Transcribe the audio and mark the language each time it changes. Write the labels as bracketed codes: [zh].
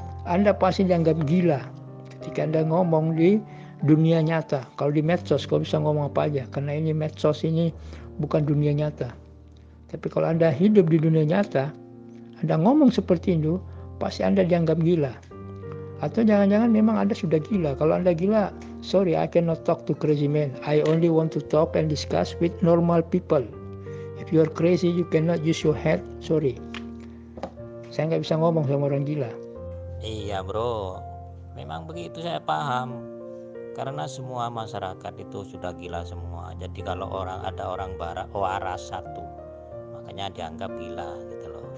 [id] Anda pasti dianggap gila ketika Anda ngomong di dunia nyata. Kalau di medsos, kau bisa ngomong apa aja. Karena ini medsos ini bukan dunia nyata. Tapi kalau Anda hidup di dunia nyata, Anda ngomong seperti itu, pasti Anda dianggap gila. Atau jangan-jangan memang Anda sudah gila. Kalau Anda gila, [en] sorry, I cannot talk to crazy men. I only want to talk and discuss with normal people. If you are crazy, you cannot use your head. [id] Sorry, saya nggak bisa ngomong sama orang gila. Iya bro, memang begitu, saya paham. Karena semua masyarakat itu sudah gila semua. Jadi kalau ada orang waras satu, makanya dianggap gila gitu loh.